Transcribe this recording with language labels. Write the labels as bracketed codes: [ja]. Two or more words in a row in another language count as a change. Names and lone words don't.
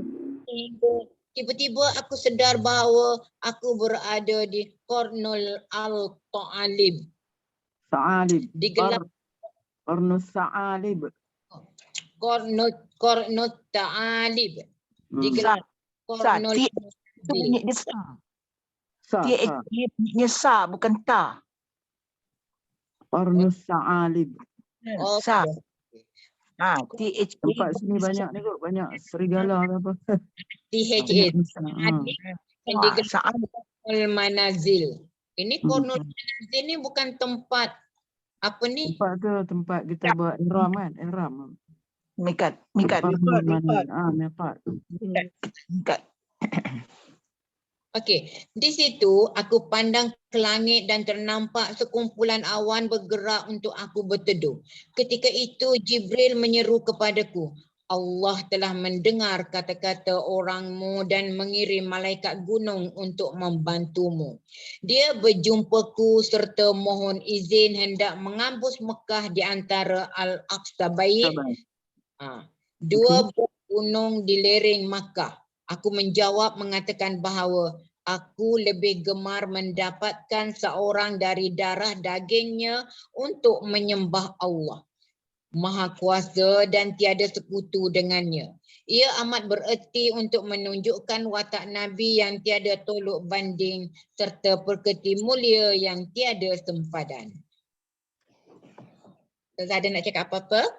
[ms] Tiba-tiba aku sedar bahawa aku berada di Qarnul Al-Ta'alib. Digelar Qarnus Sa'alib. Qarnut Ta'alib. Digelar Qarnul Itu bunyi dia sa. Dia bunyinya sa, bukan ta. Qarnus Sa'alib. Sa. TH. Tempat sini banyak ni kot, banyak serigala ke apa. THA. Qarnul Manazil. Ini Qarnul Manazil ni bukan tempat apa ni? Tempat tu tempat kita buat ihram kan, ihram. Mikat. Mikat. Okey, di situ aku pandang ke langit dan ternampak sekumpulan awan bergerak untuk aku berteduh. Ketika itu Jibril menyeru kepadaku, Allah telah mendengar kata-kata orangmu dan mengirim malaikat gunung untuk membantumu. Dia berjumpaku serta mohon izin hendak mengambus Mekah di antara Al-Akhshabain. Dua gunung di lereng Makkah. Aku menjawab mengatakan bahawa aku lebih gemar mendapatkan seorang dari darah dagingnya untuk menyembah Allah Maha Kuasa dan tiada sekutu dengannya. Ia amat bererti untuk menunjukkan watak Nabi yang tiada tolok banding serta perketi mulia yang tiada sempadan. Tak ada nak cakap apa-apa?